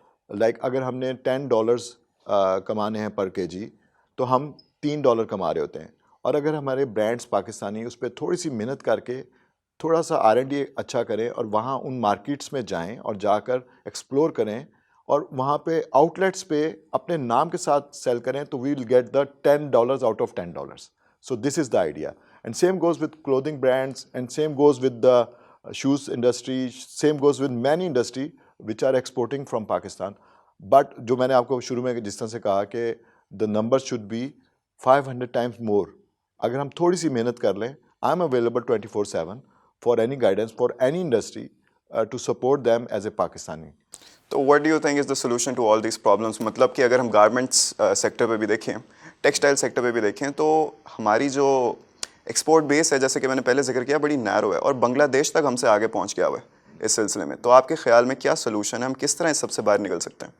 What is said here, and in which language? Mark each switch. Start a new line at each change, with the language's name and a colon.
Urdu: Like اگر ہم نے $10 کمانے ہیں پر کے جی تو ہم $3 کما رہے ہوتے ہیں، اور اگر ہمارے برانڈس پاکستانی اس پہ تھوڑی سی محنت کر کے تھوڑا سا R&D اچھا کریں اور وہاں ان مارکیٹس میں جائیں اور جا کر ایکسپلور کریں اور وہاں پہ آؤٹ لیٹس پہ اپنے نام کے ساتھ سیل کریں، تو
English: We will get the $10 out of $10. So this is the idea. And same goes with clothing brands, and same goes with the shoes industry, same goes with many industry which are exporting from Pakistan. But
Urdu: جو میں نے آپ کو شروع میں جس طرح سے کہا کہ
English: the numbers should be 500 times more.
Urdu: اگر ہم تھوڑی سی محنت کر لیں،
English: I am available 24/7 for any guidance for any industry to support them as a Pakistani.
Urdu: تو
English: What do you think is the solution to all these problems?
Urdu: مطلب کہ اگر ہم گارمنٹس سیکٹر پہ بھی دیکھیں، ٹیکسٹائل سیکٹر پہ بھی دیکھیں، تو ہماری جو ایکسپورٹ بیس ہے، جیسے کہ میں نے پہلے ذکر کیا، بڑی نیرو ہے، اور بنگلہ دیش تک ہم سے آگے پہنچ گیا ہوا ہے اس سلسلے میں. تو آپ کے خیال میں کیا سولوشن ہے؟ ہم کس طرح اس سب سے باہر نکل سکتے ہیں؟